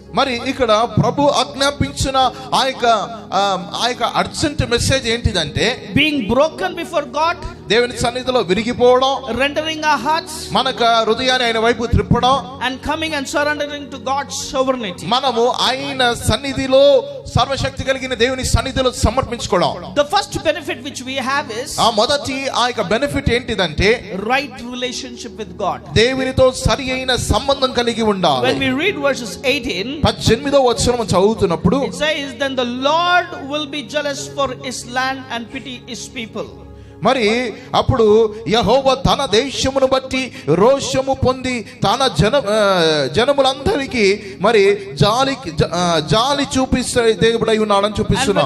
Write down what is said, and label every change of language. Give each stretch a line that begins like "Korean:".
Telugu: మరి ఇక్కడ ప్రభు ఆజ్ఞాపించిన ఆ యొక్క
English: urgent message
Telugu: ఏంటిదంటే
English: being broken before God,
Telugu: దేవుని సన్నిధిలో విరిగిపోవడం,
English: rendering our hearts,
Telugu: మనకు హృదయాన్ని ఆయన వైపు త్రిప్పడం,
English: and coming and surrendering to God's sovereignty.
Telugu: మనము ఆయన సన్నిధిలో సర్వశక్తి కలిగిన దేవుని సన్నిధిలో సమర్పించుకోవడం.
English: The first benefit which we have is
Telugu: ఆ మొదటి ఆ యొక్క బెనిఫిట్ ఏంటిదంటే
English: right relationship with God.
Telugu: దేవునితో సరి అయిన సంబంధం కలిగి ఉండాలి.
English: When we read verses 18,
Telugu: 18వ వచనం చదువుతున్నప్పుడు
English: it says, then the Lord will be jealous for his land and pity his people.
Telugu: మరి అప్పుడు యెహోవా తన దేశమును బట్టి రోషము పొంది తన జనములందరికీ మరి జాలి చూపిస్తే దేవుడై ఉన్నాడని చూపిస్తున్నాం.